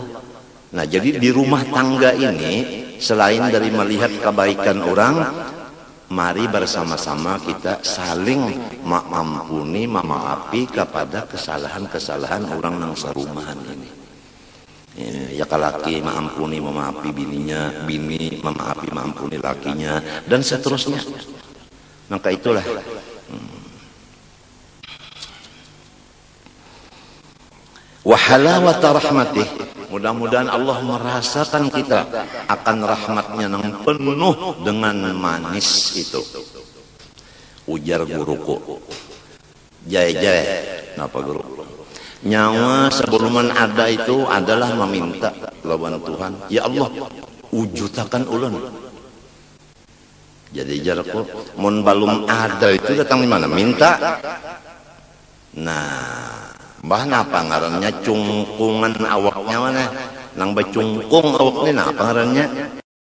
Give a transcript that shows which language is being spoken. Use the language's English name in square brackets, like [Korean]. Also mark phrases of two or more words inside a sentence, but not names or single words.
[Indonesian] Nah, jadi di rumah tangga ini, selain dari melihat kebaikan orang, mari bersama-sama kita saling mengampuni, memaafi kepada kesalahan-kesalahan orang yang serumahan ini. [Banjar] ya laki maampuni memaafi bininya, bini maampuni lakinya, dan seterusnya. [Indonesian] Maka itulah [Arabic] wa halawata rahmatih, [Indonesian] mudah-mudahan Allah merasakan kita akan rahmatnya yang penuh dengan manis itu. Ujar guruku, jaya, kenapa guru? Nyawa sebelum ada itu adalah meminta lawan Tuhan, ya Allah wujudkan ulun. [Banjar] Jadi jarakku mun balum ada itu datang di mana? [Indonesian] Minta. [Banjar] Nah, mbah napa ngarannya cungkungan awaknya mana? Nang bacungkung awaknya napa ngarannya?